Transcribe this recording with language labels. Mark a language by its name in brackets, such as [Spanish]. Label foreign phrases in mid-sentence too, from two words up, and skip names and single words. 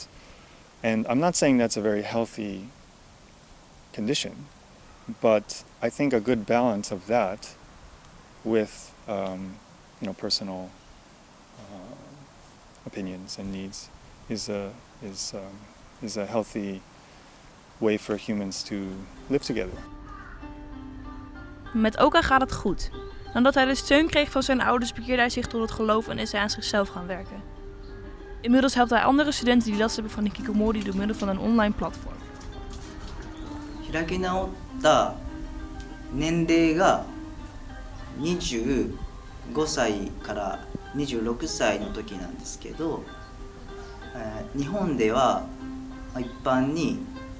[English] And I'm not saying that's a very healthy condition, but I think a good balance of that with personal opinions and needs is a healthy way for humans to live together. [Dutch] Met Oka gaat het goed. Nadat hij de steun kreeg van zijn ouders bekeerde hij zich tot het geloof en is hij aan zichzelf gaan werken. Inmiddels helpt hij andere studenten die last hebben van hikikomori door middel van een online platform. [Japanese] 開き直った年齢が25歳から26歳の時なんですけど、日本では一般に